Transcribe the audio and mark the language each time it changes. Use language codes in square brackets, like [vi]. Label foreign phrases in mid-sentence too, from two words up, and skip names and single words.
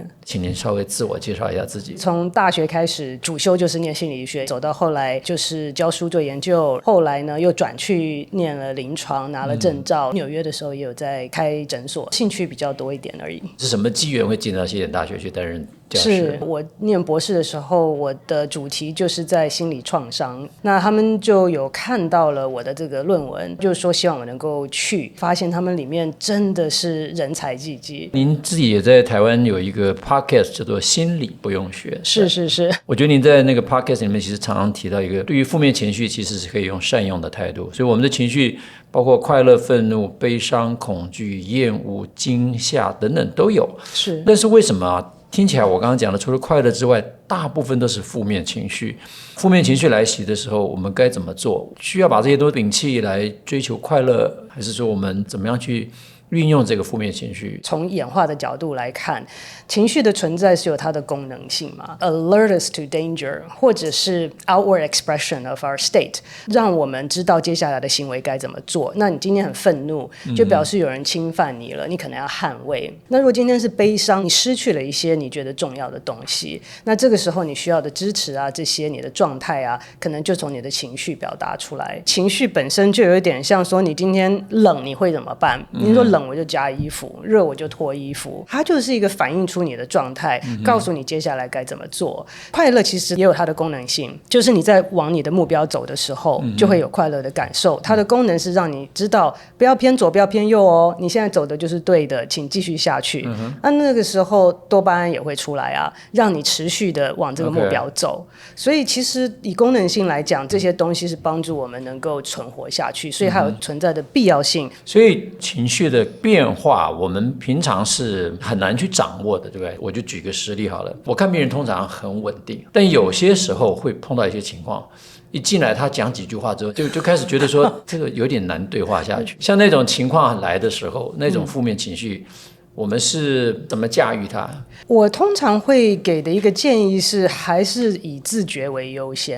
[zh] 請您稍微自我介紹一下自己。從大學開始主修就是念心理學，走到後來就是教書做研究，後來呢又轉去念了臨床，拿了證照。紐約的時候也有在開診所，興趣比較多一點而已。是什麼機緣會進到西點大學去擔任教師？是我念博士的時候，我的主題就是在心理創傷，那他們就有看到了我的這個論文，就是說希望我能夠去，發現他們裡面真的是人才濟濟。您自己也在台灣有一個 podcast 叫做心理不用學。是，我覺得您在那個 podcast 裡面其實常常提到一個，對於負面情緒其實是可以用善用的態度。所以我們的情緒包括快樂、憤怒、悲傷、恐懼、厭惡、驚嚇等等都有。是，但是為什麼聽起來我剛剛講的除了快樂之外，大部分都是負面情緒？負面情緒來襲的時候，我們該怎麼做？需要把這些都摒棄來追求快樂，還是說我們怎麼樣去運用這個負面情緒？從演化的角度來看，情緒的存在是有它的功能性嘛 ， [en] alert us to danger， [zh] 或者是 [en] outward expression of our state， [zh] 讓我們知道接下來的行為該怎麼做。那你今天很憤怒，就表示有人侵犯你了，你可能要捍衛。那如果今天是悲傷，你失去了一些你覺得重要的東西，那這個時候你需要的支持啊，這些你的狀態啊，可能就從你的情緒表達出來。情緒本身就有一點像說，你今天冷你会怎麼辦？你說冷我就加衣服，熱我就脫衣服，它就是一個反映出你的狀態，告訴你接下來該怎麼做。快樂其實也有它的功能性，就是你在往你的目標走的時候，就會有快樂的感受。它的功能是讓你知道不要偏左不要偏右哦，你現在走的就是對的，請繼續下去。那個時候多巴胺也會出來啊，讓你持續的往這個目標走。所以其實以功能性來講，這些東西是幫助我們能夠存活下去，所以它有存在的必要性。所以情緒的變化我們平常是很難去掌握的，对不对？我就舉個實例好了，我看病人通常很穩定，但有些時候會碰到一些情況，一進來他講幾句話之後就開始覺得說這個有點難對話下去。像那種情況來的時候，那種負面情緒我們是怎麼駕馭它？我通常會給的一個建議是，還是以自覺為優先。